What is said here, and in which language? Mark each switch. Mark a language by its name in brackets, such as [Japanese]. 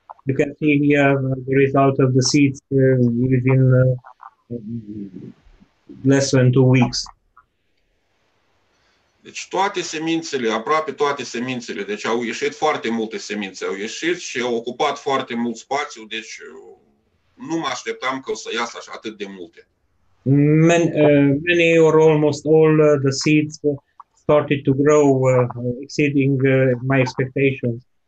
[English] You can see here the result of the seeds within less than 2 weeks. [Romanian] Deci toate semințele, aproape toate semințele, deci au ieșit foarte multe semințe, au ieșit și au ocupat foarte mult spațiu, deci nu mă așteptam că o să iasă așa atât de multe. [English] Many or almost all the seeds started to grow, exceeding my expectations.